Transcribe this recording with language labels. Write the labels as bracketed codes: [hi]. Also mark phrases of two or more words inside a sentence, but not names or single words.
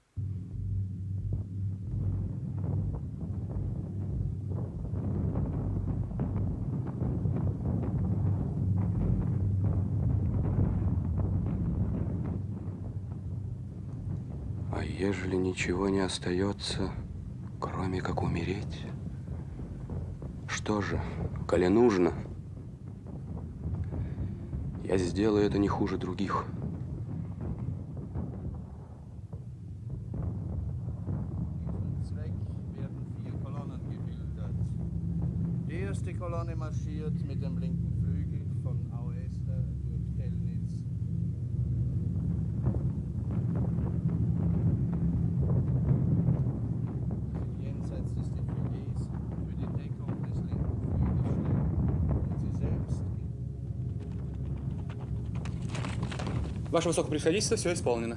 [ru] А ежели ничего не остается, кроме как умереть? Что же, коли нужно, я сделаю это не хуже других. [de] Die erste Kolonne marschiert mit dem linken Flügel von Auester durch Telnitz. Jenseits des Defilés für die Deckung des linken Flügels stellen und sie selbst. [ru] Ваше Высокопревосходительство, все исполнено.